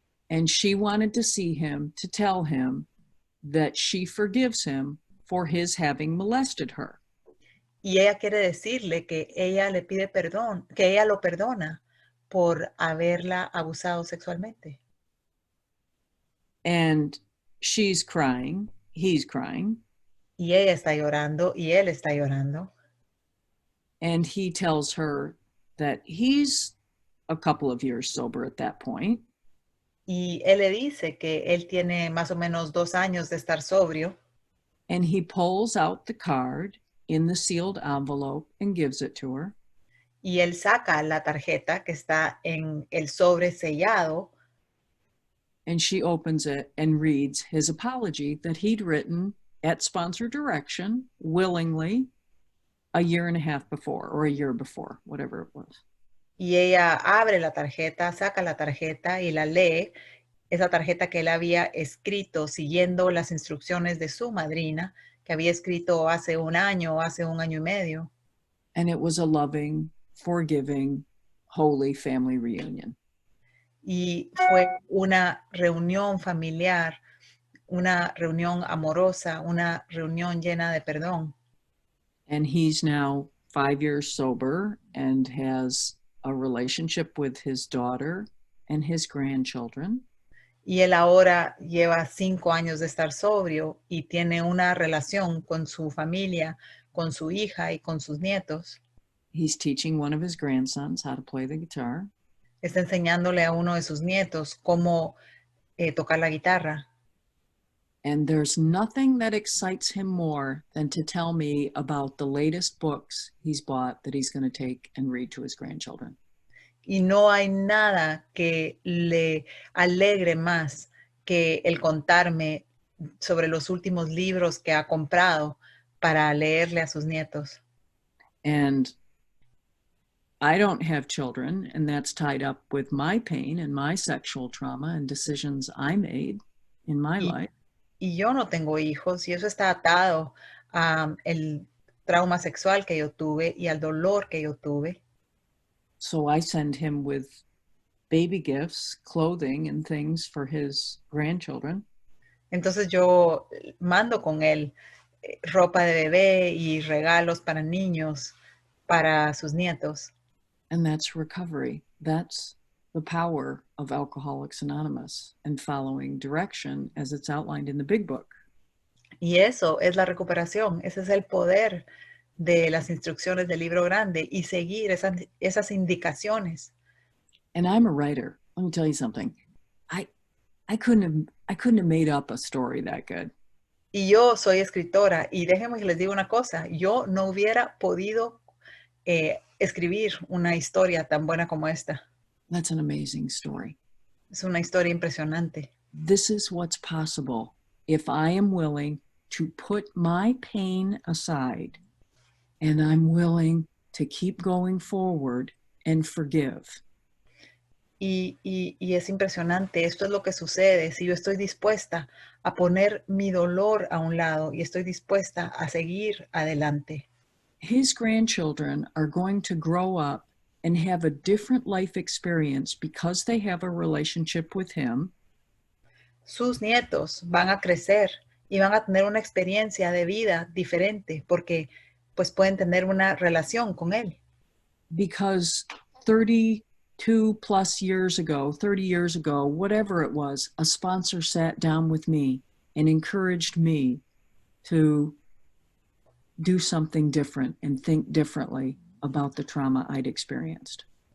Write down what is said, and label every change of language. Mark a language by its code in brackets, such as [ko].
[en] And she wanted to see him to tell him that she forgives him for his having molested her. [es] Y ella quiere decirle que ella le pide perdón, que ella lo perdona por haberla abusado sexualmente. [en] And she's crying, he's crying. [es] Y ella está llorando y él está llorando. [en] And he tells her that he's a couple of years sober at that point. [es] Y él le dice que él tiene más o menos 2 años de estar sobrio. [en] And he pulls out the card in the sealed envelope and gives it to her. [es] Y él saca la tarjeta que está en el sobre sellado. [en] And she opens it and reads his apology that he'd written at sponsor direction, willingly, a year and a half before, or a year before, whatever it was. [es] Y ella abre la tarjeta, saca la tarjeta y la lee. Esa tarjeta que él había escrito siguiendo las instrucciones de su madrina, que había escrito hace un año y medio. [en] And it was a loving, forgiving, holy family reunion. [es] Y fue una reunión familiar, una reunión amorosa, una reunión llena de perdón. [en] And he's now 5 years sober and has a relationship with his daughter and his grandchildren. [es] Y él ahora lleva 5 años de estar sobrio y tiene una relación con su familia, con su hija y con sus nietos. [en] He's teaching one of his grandsons how to play the guitar. [es] Está enseñándole a uno de sus nietos cómo tocar la guitarra. [en] And there's nothing that excites him more than to tell me about the latest books he's bought that he's going to take and read to his grandchildren. [es] Y no hay nada que le alegre más que el contarme sobre los últimos libros que ha comprado para leerle a sus nietos. [en] And I don't have children, and that's tied up with my pain and my sexual trauma and decisions I made in my life. [es] Y yo no tengo hijos y eso está atado a el trauma sexual que yo tuve y al dolor que yo tuve. [en] So I send him with baby gifts, clothing, and things for his grandchildren. [es] Entonces yo mando con él ropa de bebé y regalos para niños, para sus nietos. [en] And that's recovery. That's the power of Alcoholics Anonymous and following direction as it's outlined in the big book. [es] Y eso es la recuperación. Ese es el poder de las instrucciones del libro grande y seguir esas indicaciones. [en] And I'm a writer. Let me tell you something. I couldn't have made up a story that good. [es] Y yo soy escritora y déjenme que les diga una cosa. Yo no hubiera podido escribir una historia tan buena como esta. [en] That's an amazing story. [es] Es una historia impresionante. [en] This is what's possible if I am willing to put my pain aside and I'm willing to keep going forward and forgive. [es] Y es impresionante. Esto es lo que sucede si yo estoy dispuesta a poner mi dolor a un lado y estoy dispuesta a seguir adelante. [en] His grandchildren are going to grow up and have a different life experience because they have a relationship with him. [es] Sus nietos van a crecer y van a tener una experiencia de vida diferente porque pues pueden tener una relación con él. [en] Because 32 plus years ago, 30 years ago, whatever it was, a sponsor sat down with me and encouraged me to do something different and think differently about the trauma I'd experienced.